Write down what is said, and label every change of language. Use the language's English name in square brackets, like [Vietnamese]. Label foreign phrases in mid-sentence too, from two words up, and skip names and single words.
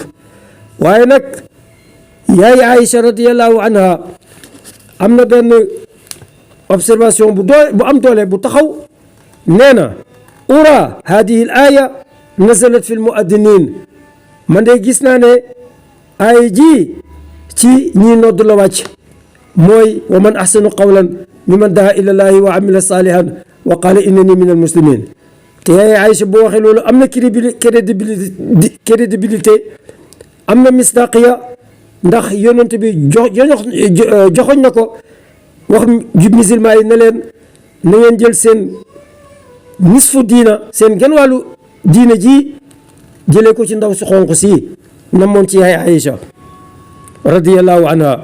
[Wolof] waaye nag yaay Aïcha [Arabic] رضي الله عنها [Wolof] am na benn observation bu am doole bu taxaw nee na [Arabic] أرى هذه الآية نزلت في المؤذنين. [Wolof] man de gis naa ne aaya ji ci ñi nodd la wàcc mooy [Arabic] ومن أحسن قولا ممن دعا إلى الله وعمل صالحا وقال إنني من المسلمين. [Wolof] te yaay Aïcha boo waxee loolu am na crédibilité am na misdaqiya ndax yonent bi joxoñ na ko wax musulman yi ne leen na ngeen jël seen nisfu diina seen genn wàllu diina ji jëlee ko ci ndaw su xonq si namoon ci yaay Aïcha [Arabic] رضي الله عنها.